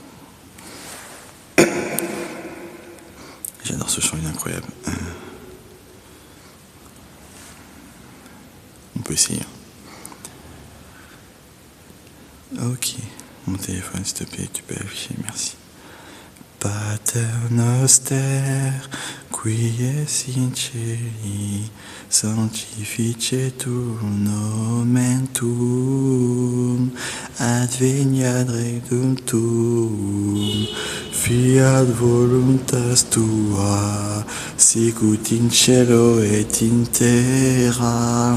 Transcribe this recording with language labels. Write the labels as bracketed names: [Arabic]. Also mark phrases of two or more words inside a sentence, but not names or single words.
[French] J'adore ce chant, il est incroyable. On peut essayer. Ok, mon téléphone s'il te plaît, tu peux afficher, merci. [Latin] Pater noster, qui es in celi, sanctificetur nomen tuum, adveniat regnum tuum, fiat voluntas tua, sicut in cielo et in terra.